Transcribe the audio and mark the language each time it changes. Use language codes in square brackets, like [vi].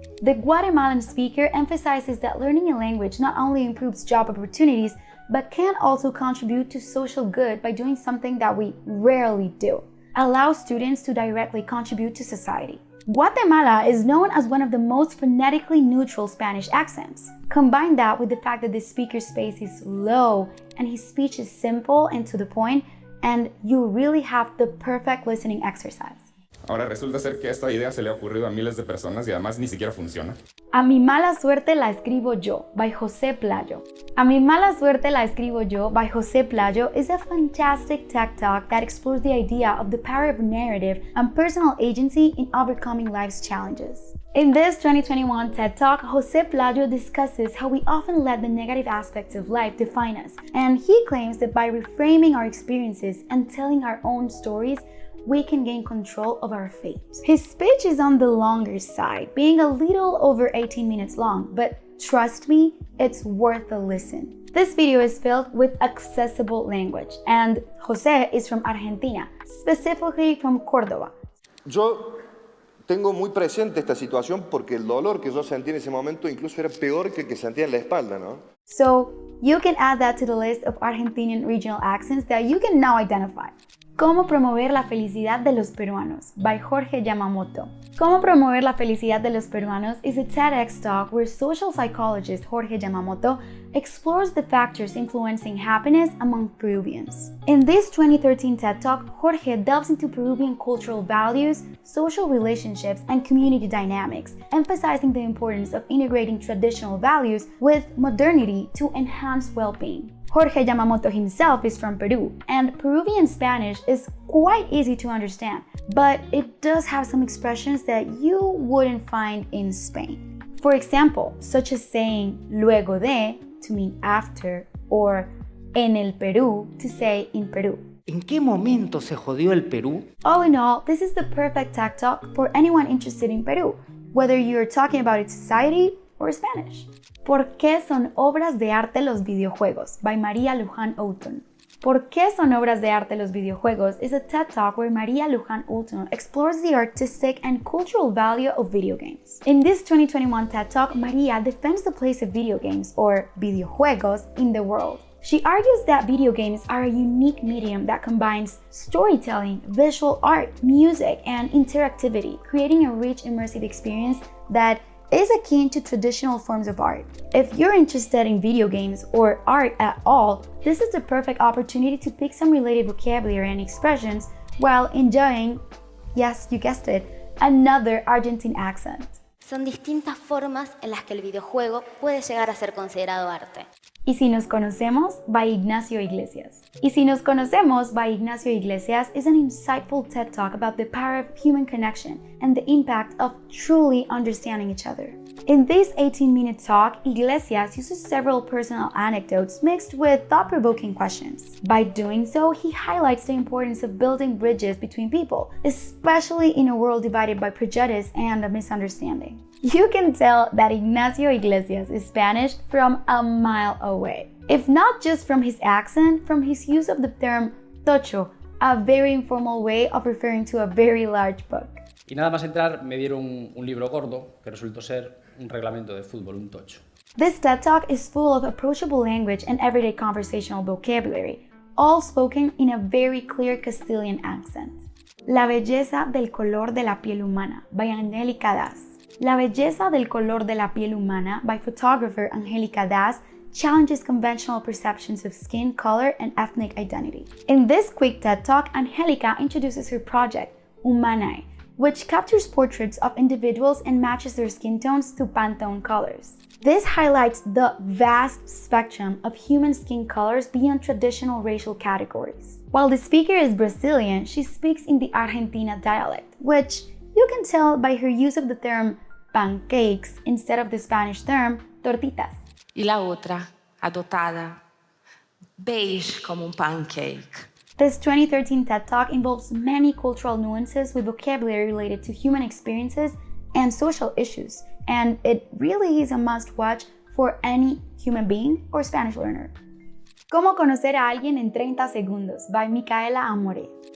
[en] The Guatemalan speaker emphasizes that learning a language not only improves job opportunities, but can also contribute to social good by doing something that we rarely do: allow students to directly contribute to society. Guatemala is known as one of the most phonetically neutral Spanish accents. Combine that with the fact that the speaker's pace is low and his speech is simple and to the point, and you really have the perfect listening exercise. [es] Ahora resulta ser que esta idea se le ha ocurrido a miles de personas y además ni siquiera funciona. A mi mala suerte la escribo yo, by José Playo. A mi mala suerte la escribo yo, [en] by José Playo is a fantastic TED Talk that explores the idea of the power of narrative and personal agency in overcoming life's challenges. In this 2021 TED Talk, José Playo discusses how we often let the negative aspects of life define us, and he claims that by reframing our experiences and telling our own stories, we can gain control of our fate. His speech is on the longer side, being a little over 18 minutes long, but trust me, it's worth a listen. This video is filled with accessible language, and José is from Argentina, specifically from Córdoba. [es] Yo tengo muy presente esta situación porque el dolor que yo sentí en ese momento incluso era peor que el que sentía en la espalda, ¿no? [en] So you can add that to the list of Argentinian regional accents that you can now identify. [es] Cómo promover la felicidad de los peruanos, by Jorge Yamamoto. Cómo promover la felicidad de los peruanos [en] is a TEDx talk where social psychologist Jorge Yamamoto explores the factors influencing happiness among Peruvians. In this 2013 TED Talk, Jorge delves into Peruvian cultural values, social relationships, and community dynamics, emphasizing the importance of integrating traditional values with modernity to enhance well-being. Jorge Yamamoto himself is from Peru, and Peruvian Spanish is quite easy to understand, but it does have some expressions that you wouldn't find in Spain. For example, such as saying luego de to mean after, or en el Perú to say in Peru. [es] ¿En qué momento se jodió el Perú? [en] All in all, this is the perfect TED Talk for anyone interested in Peru, whether you're talking about its society or Spanish. [es] ¿Por qué son obras de arte los videojuegos? By Maria Luján-Outon. ¿Por qué son obras de arte los videojuegos? [en] Is a TED Talk where Maria Luján-Outon explores the artistic and cultural value of video games. In this 2021 TED Talk, Maria defends the place of video games, or videojuegos, in the world. She argues that video games are a unique medium that combines storytelling, visual art, music, and interactivity, creating a rich, immersive experience that is akin to traditional forms of art. If you're interested in video games or art at all, this is the perfect opportunity to pick some related vocabulary and expressions while enjoying, yes, you guessed it, another Argentine accent. [es] Son distintas formas en las que el videojuego puede llegar a ser considerado arte. Y si nos conocemos, by Ignacio Iglesias. Y si nos conocemos, [en] by Ignacio Iglesias is an insightful TED Talk about the power of human connection and the impact of truly understanding each other. In this 18-minute talk, Iglesias uses several personal anecdotes mixed with thought-provoking questions. By doing so, he highlights the importance of building bridges between people, especially in a world divided by prejudice and misunderstanding. You can tell that Ignacio Iglesias is Spanish from a mile away. If not just from his accent, from his use of the term tocho, a very informal way of referring to a very large book. [es] Y nada más entrar me dieron un libro gordo que resultó ser un reglamento de fútbol, un tocho. [en] This TED Talk is full of approachable language and everyday conversational vocabulary, all spoken in a very clear Castilian accent. [es] La belleza del color de la piel humana, by Angélica Das. La belleza del color de la piel humana, [en] by photographer Angélica Das, challenges conventional perceptions of skin color and ethnic identity. In this quick TED Talk, Angélica introduces her project, Humanae, which captures portraits of individuals and matches their skin tones to Pantone colors. This highlights the vast spectrum of human skin colors beyond traditional racial categories. While the speaker is Brazilian, she speaks in the Argentina dialect, which you can tell by her use of the term pancakes instead of the Spanish term tortitas. [es] Y la otra, adoptada, beige como un pancake. [en] This 2013 TED Talk involves many cultural nuances with vocabulary related to human experiences and social issues, and it really is a must-watch for any human being or Spanish learner. [es] Cómo conocer a alguien en 30 segundos, by Micaela Amore.